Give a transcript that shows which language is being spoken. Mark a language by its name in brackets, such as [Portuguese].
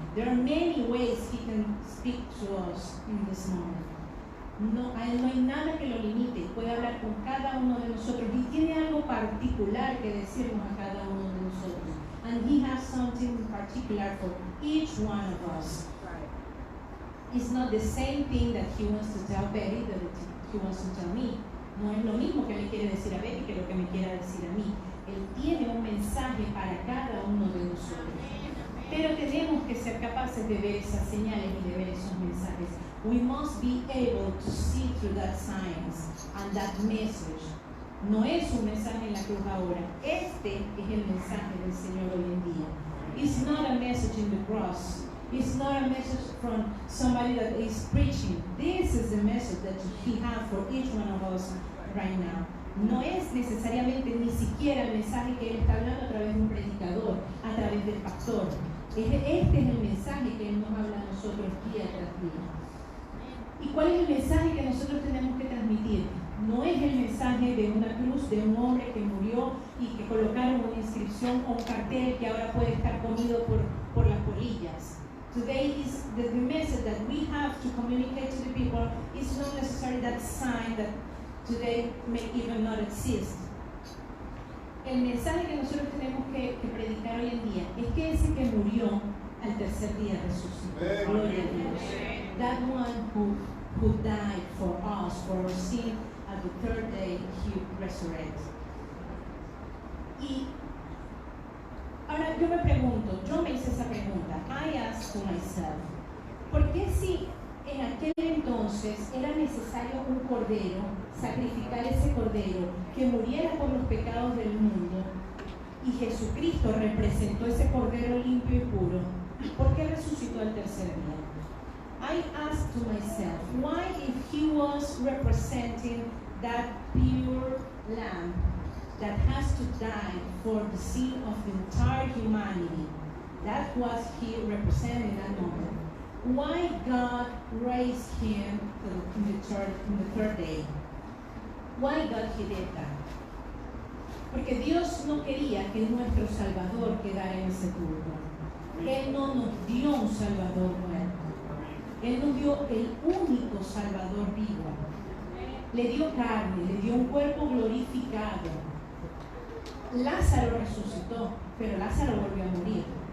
[English] There are many ways He can speak to us in this moment. [Spanish] No hay nada que lo limite. Puede hablar con cada uno de nosotros y tiene algo particular que decirnos a cada uno de nosotros. [English] and He has something in particular for each one of us. It's not the same thing that He wants to tell Betty that He wants to tell me. [Spanish] No es lo mismo que le quiere decir a Betty que lo que me quiera decir a mí. Él tiene un mensaje para cada uno de nosotros. Pero tenemos que ser capaces de ver esas señales y de ver esos mensajes. [English] We must be able to see through that signs and that message. [Spanish] No es un mensaje en la cruz ahora. Este es el mensaje del Señor hoy en día. [English] It's not a message in the cross. It's not a message from somebody that is preaching. This is the message that He has for each one of us right now. [Spanish] No es necesariamente ni siquiera el mensaje que Él está hablando a través de un predicador, a través del pastor. Este es el mensaje que Él nos habla a nosotros día tras día. ¿Y cuál es el mensaje que nosotros tenemos que transmitir? No es el mensaje de una cruz, de un hombre que murió y que colocaron una inscripción o un cartel que ahora puede estar comido por las polillas. [English] Today is the message that we have to communicate to the people. It's not necessarily that sign that today may even not exist. [Spanish] El mensaje que nosotros tenemos que predicar hoy en día es que ese que murió al tercer día resucitó. Gloria a Dios. [English] That one who died for us, for our sin, at the third day He resurrected. [Spanish] Y ahora yo me pregunto, yo me hice esa pregunta. [English] I asked to myself, [Spanish] ¿por qué si en aquel entonces era necesario un cordero, sacrificar ese cordero que muriera por los pecados del mundo, y Jesucristo representó ese cordero limpio y puro? ¿Por qué resucitó al tercer día? [English] I asked to myself, why if He was representing that pure lamb that has to die for the sin of the entire humanity, that was He representing that moment, why God raised Him in the third day? Why God He did that? [Spanish] Porque Dios no quería que nuestro Salvador quedara en el sepulcro. Él no nos dio un Salvador muerto. Él nos dio el único Salvador vivo. Le dio carne, le dio un cuerpo glorificado. Lázaro resucitó, pero Lázaro volvió a morir.